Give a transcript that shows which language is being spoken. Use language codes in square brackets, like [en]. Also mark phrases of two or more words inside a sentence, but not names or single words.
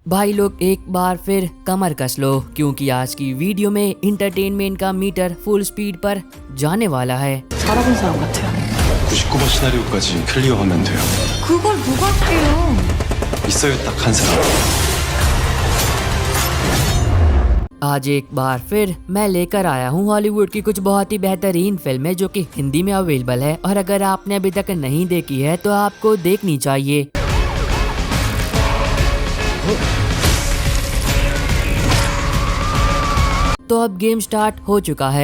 [hi] भाई लोग एक बार फिर कमर कस लो, क्योंकि आज की वीडियो में इंटरटेनमेंट का मीटर [en] full speed [hi] पर जाने वाला है। [ko] 알아본 사람 같아요. 99번 시나리오까지 클리어하면 돼요. 그걸 누가 할게요? 있어요, 딱 한 사람. [hi] आज एक बार फिर मैं लेकर आया हूँ हॉलीवुड की कुछ बहुत ही बेहतरीन फिल्में जो कि हिंदी में अवेलेबल है, और अगर आपने अभी तक नहीं देखी है तो आपको देखनी चाहिए। तो अब [en] game start [hi] हो चुका है।